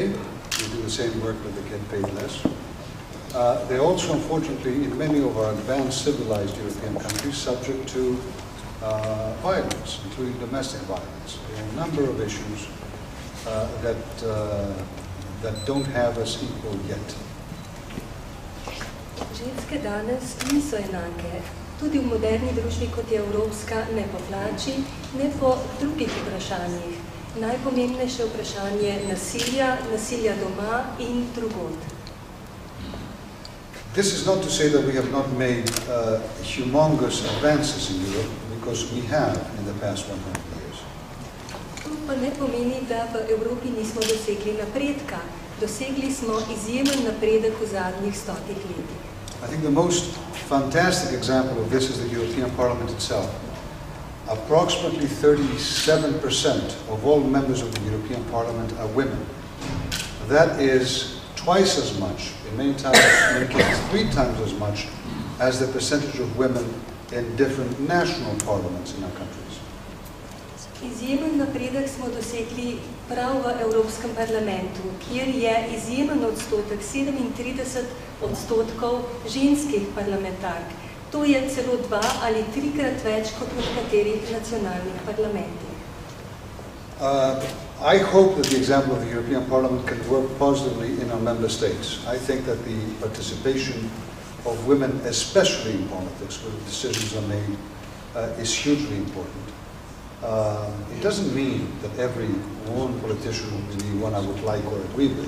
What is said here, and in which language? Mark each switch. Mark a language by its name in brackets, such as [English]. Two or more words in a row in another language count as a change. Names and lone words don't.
[English] They do the same work, but they get paid less. They're also, unfortunately, in many of our advanced civilized European countries, subject to violence, including domestic violence. There are a number of issues that don't have us equal yet. [Slovenian] Ženske danes niso enake, tudi v moderni družbi, kot je Evropska, ne po plači, ne po drugih vprašanjih. Najpomembnejše vprašanje nasilja doma in drugod. [English] This is not to say that we have not made humongous advances in Europe, because we have in the past 100 years. [Slovenian] To pa ne pomeni, da v Evropi nismo dosegli napredka. Dosegli smo izjemen napredek v zadnjih 100 letih. [English] I think the most fantastic example of this is the European Parliament itself. Approximately 37% of all members of the European Parliament are women. That is twice as much, in many cases 3 times as much, as the percentage of women in different national parliaments in our countries. [Slovenian] Izjemen napredek smo dosegli prav v Evropskem parlamentu, kjer je izjemen odstotek 37% ženskih parlamentark. To je celo 2 ali 3-krat več kot v nekaterih nacionalnih parlamentih. [English] I hope that the example of the European Parliament can work positively in our member states. I think that the participation of women, especially in politics, where decisions are made, is hugely important. It doesn't mean that every woman politician will be one I would like or agree with.